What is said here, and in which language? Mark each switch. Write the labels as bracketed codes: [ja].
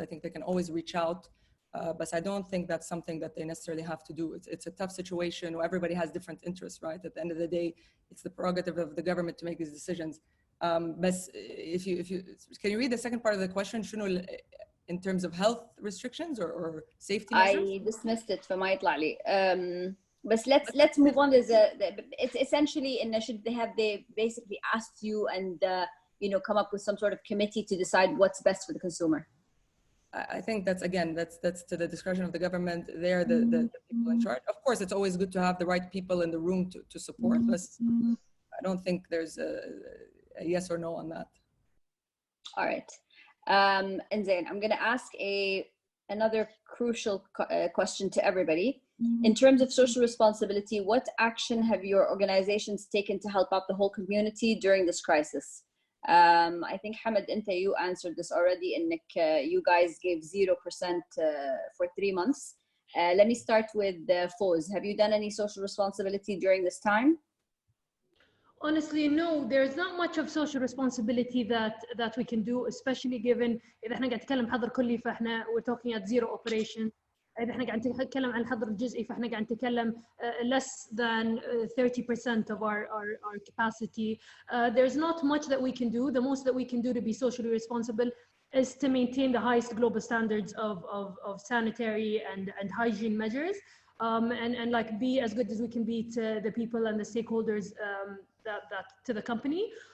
[en] I think they can always reach out, but I don't think that's something that they necessarily have to do. It's a tough situation where everybody has different interests, right? At the end of the day, it's the prerogative of the government to make these decisions. But if you can you read the second part of the question? in terms of health restrictions or safety measures? I dismissed it [ar] فما يطلع لي. [en] But let's move on. It's essentially should they basically asked you and come up with some sort of committee to decide what's best for the consumer? I think that's to the discretion of the government. They're the people in charge. Of course, it's always good to have the right people in the room to support. But I don't think there's a yes or no on that. All right. And Zain, I'm going to ask another crucial question to everybody. In terms of social responsibility, what action have your organizations taken to help out the whole community during this crisis? I think Hamad, you answered this already, and you guys gave 0% for 3 months. Let me start with Foz. Have you done any social responsibility during this time? Honestly, no. There's not much of social responsibility that we can do, especially given [ar] إذا إحنا قاعد نتكلم حظر كلي فإحنا [en] we're talking at zero operation. [ar] إذا إحنا قاعد نتكلم عن الحظر الجزئي فإحنا قاعد نتكلم [en] less than 30% of our capacity. There's not much that we can do. The most that we can do to be socially responsible is to maintain the highest global standards of sanitary and hygiene measures, and like be as good as we can be to the people and the stakeholders that to the company.